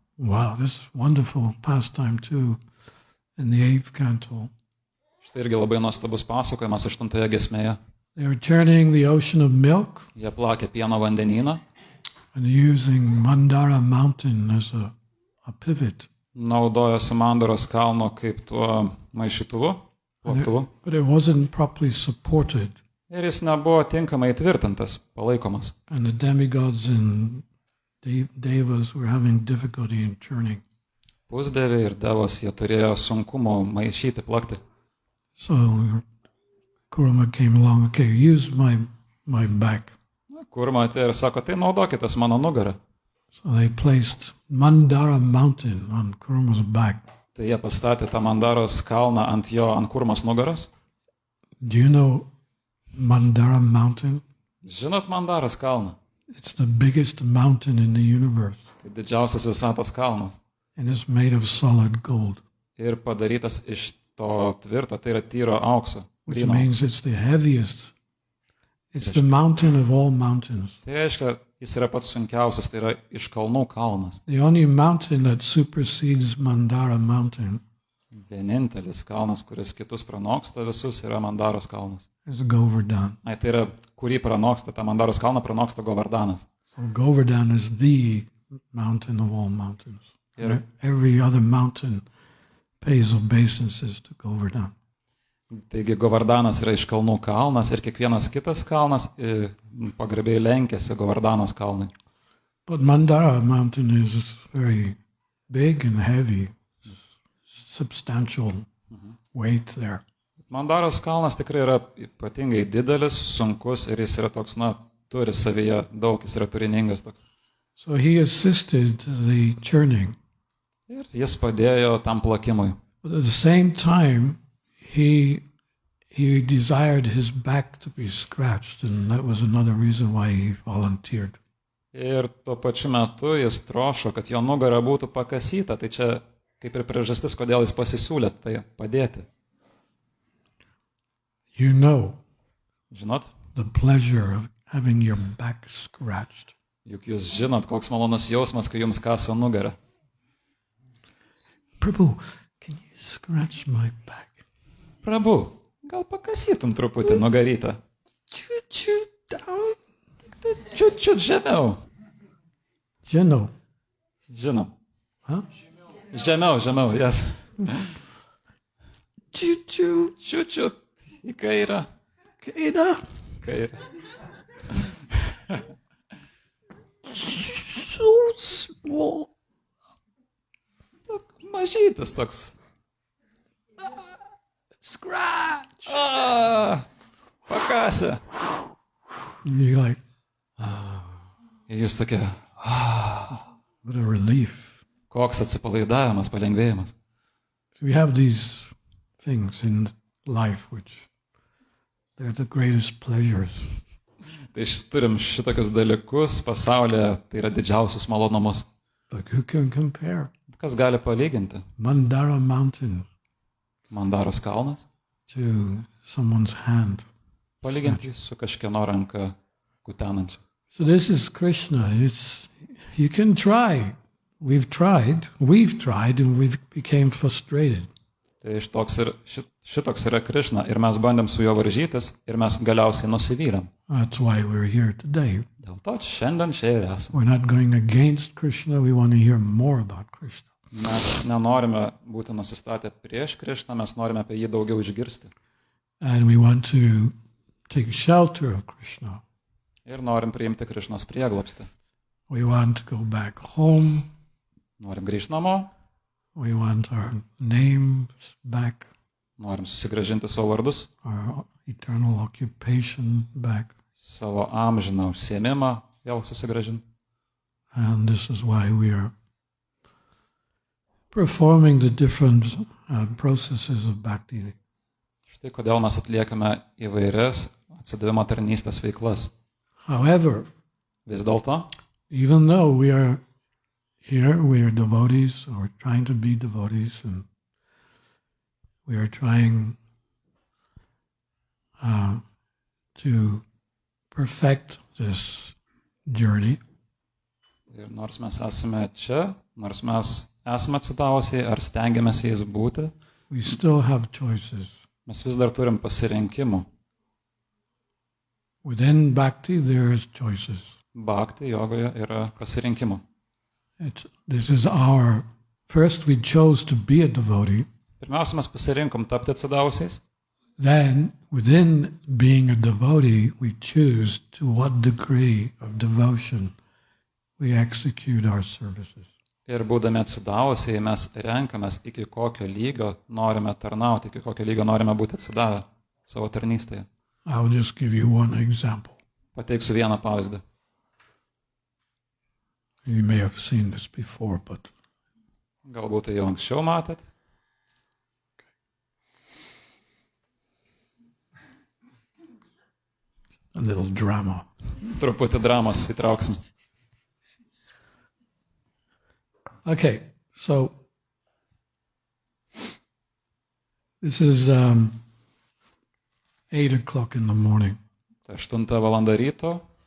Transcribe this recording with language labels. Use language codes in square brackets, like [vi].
[en] Wow, this is wonderful pastime too in the 8th canto. [lt] Štai irgi labai nuostabus pasakojimas 8 giesmėje. [en] They were turning the ocean of milk [lt] Jie plakė pieno vandenyną, [en] and using Mandara mountain as a pivot. [lt] naudojosi Mandaros kalno kaip tuo maišytuvu, plaktuvu. [en] But it wasn't properly supported. [lt] Ir jis nebuvo tinkamai tvirtintas, palaikomas. [en] And the demigods and devas were having difficulty in turning. [lt] Pusdieviai ir devos jie turėjo sunkumo maišyti, plakti. [en] So Kurma came along, okay, use my back. [lt] Kurma atėjo ir sako, tai naudokitės mano nugarą. [en] So they placed Mandara mountain on Kurma's back. [lt] Tai jie pastatė tą Mandaros kalną ant Kurmos nugaros. [en] Do you know Mandara mountain? [lt] Žinot Mandaros kalną? [en] It's the biggest mountain in the universe. [lt] Tai didžiausias visatos kalnas. [en] And it's made of solid gold. [lt] Ir padarytas iš to tvirto, tai yra tyro aukso. [en] Which [lt] Gryno. [en] means it's the heaviest. It's the mountain of all mountains. [lt] Tai reiškia, jis yra pats sunkiausias, tai yra iš kalnų kalnas. [en] The only mountain that supersedes Mandara mountain [lt] Vienintelis kalnas, kuris kitus pranoksta visus, yra Mandaros kalnas. [en] is Govardhan. [lt] Tai yra, kurį pranoksta, tą Mandaros kalną pranoksta Govardanas. [en] So Govardhan is the mountain of all mountains. Yeah. Every other mountain pays obeisances to Govardhan. [lt] Taigi Govardanas yra iš kalnų kalnas ir kiekvienas kitas kalnas pagarbiai lenkėsi Govardanos kalnui. [en] But Mandara mountain is very big and heavy, substantial weight there. [lt] Mandaros kalnas tikrai yra ypatingai didelis, sunkus ir jis yra toks, turi savyje daug, jis yra turiningas toks. [en] So he assisted the churning. [lt] Ir jis padėjo tam plakimui. [en] But at the same time, he desired his back to be scratched, and that was another reason why he volunteered. [lt] Ir tuo pačiu metu jis trošo, kad jo nugara būtų pakasyta, tai čia kaip ir priežastis, kodėl jis pasisiūlė tai padėti. [en] You know [lt] Žinot, [en] the pleasure of having your back scratched. [lt] juk jūs žinot, koks malonus jausmas, kai jums kaso nugarą. [en] Prabhu, can you scratch my back? [lt] Prabhu, gal pakasytum truputį nugarytą? [en] Choo-choo down. [lt] Čiut žemiau. Žinau. Žinom. Huh? Žemiau, [en] yes. Choo-choo. [lt] Čiut į kairę. Kaida. Kairę. [en] So small. [lt] Mažytis toks. [en] Scratch. [lt] Pakasė. [en] And you're like, [lt] Ir jūs tokie, [en] what a relief. [lt] koks atsipalaidavimas, palengvėjimas. [en] So we have these things in life which they're the greatest pleasures. [lt] Tai turim šitokius dalykus pasaulyje, tai yra didžiausius malonumus. [en] But who can compare? [lt] Kas gali palyginti? [en] Mandara Mountain [lt] Mandaros kalnas? [en] to someone's hand. [lt] Palyginti su kažkieno ranka kutenančia. [en] So this is Krishna. You can try. We've tried, and we became frustrated. [lt] Tai šitoks yra Krishna ir mes bandėm su juo varžytis ir mes galiausiai nusivylėm. [en] That's why we're here today. [lt] Dėl to šiandien čia ir esame. [en] We're not going against Krishna. We want to hear more about Krishna. [lt] Mes nenorime būti nusistatę prieš Krishną, mes norime apie jį daugiau išgirsti. [en] And we want to take shelter of Krishna. [lt] Ir norim priimti Krishnos prieglobstį. [en] We want to go back home. [lt] Norim grįžti namo, [en] We want our names back, [lt] norim susigrąžinti savo vardus, [en] our eternal occupation back. [lt] savo amžiną užsiėmimą vėl susigrąžinti. [en] And this is why we are performing the different processes of bhakti. [lt] Štai kodėl mes atliekame įvairias atsidavimo tarnystės veiklas. [en] However, [lt] Vis dėlto, [en] even though we are here, we are devotees, or we're trying to be devotees, and we are trying to perfect this journey. [lt] ir nors mes esame čia, nors mes esame atsidavusiai ar stengiamės jais būti, [en] We still have choices. [lt] mes vis dar turim pasirinkimų. [en] Within bhakti, there is choices. [lt] Bhakti jogoje yra pasirinkimų. [en] This is our, first we chose to be a devotee, [lt] Pirmiausia, mes pasirinkom tapti atsidavusiais, [en] then within being a devotee, we choose to what degree of devotion we execute our services. [lt] ir būdami atsidavusiai mes renkamės, iki kokio lygio norime tarnauti, iki kokio lygio norime būti atsidavę savo tarnystėje. [en] I'll just give you one example. [lt] Pateiksiu vieną pavyzdį. [en] You may have seen this before, but [lt] Galbūt tai jau anksčiau matėt. [en] a little drama. [lt] Truputį dramos įtrauksim. [en] Okay, so this is 8 o'clock in the morning. [lt] Tai 8 valanda ryto.